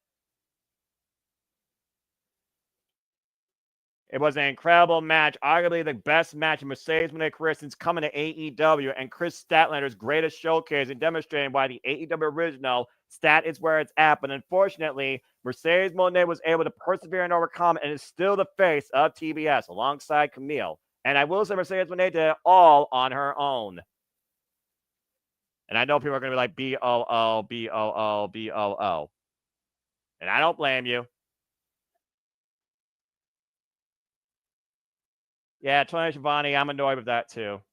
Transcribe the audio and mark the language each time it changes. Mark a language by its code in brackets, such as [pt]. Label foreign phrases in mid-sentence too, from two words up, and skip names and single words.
[en] It was an incredible match, arguably the best match in Mercedes Moné career since coming to AEW, and Chris Statlander's greatest showcase and demonstrating why the AEW original stat is where it's at. But unfortunately, Mercedes Moné was able to persevere and overcome, and is still the face of TBS alongside Camille. And I will say Mercedes Moné did it all on her own. And I know people are going to be like, B-O-O, B-O-O, B-O-O. And I don't blame you. Yeah, Tony Schiavone, I'm annoyed with that too.